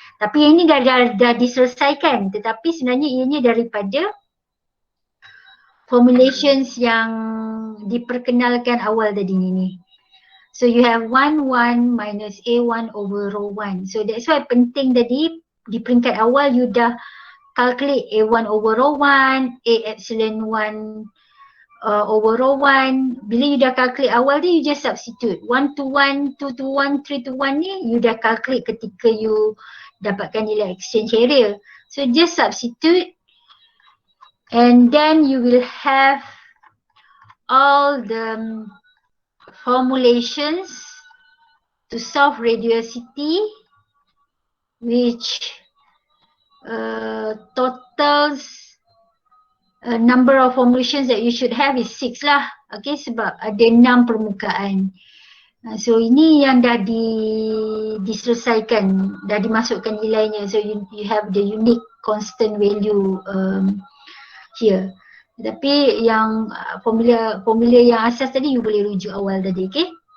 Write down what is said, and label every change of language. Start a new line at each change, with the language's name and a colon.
Malay: Tapi yang ini dah diselesaikan, tetapi sebenarnya ianya daripada formulations yang diperkenalkan awal tadi ni.
English: So you have 1 minus A1 over rho 1. So that's why
Malay: penting tadi di peringkat awal you dah calculate A1 over rho 1, A epsilon 1 over rho 1. Bila you dah calculate awal tu, you just substitute 1-to-1, 2-to-1, 3-to-1 ni you dah calculate ketika you dapatkan nilai exchange area.
English: So just substitute and then you will have all the formulations to solve radiosity which totals number of formulations that you should have is 6 lah.
Malay: Okay, sebab ada 6 permukaan. So ini yang dah diselesaikan, dah dimasukkan nilainya.
English: So you have the unique constant value here.
Malay: Tapi yang formula yang asas tadi you boleh rujuk awal tadi, okay?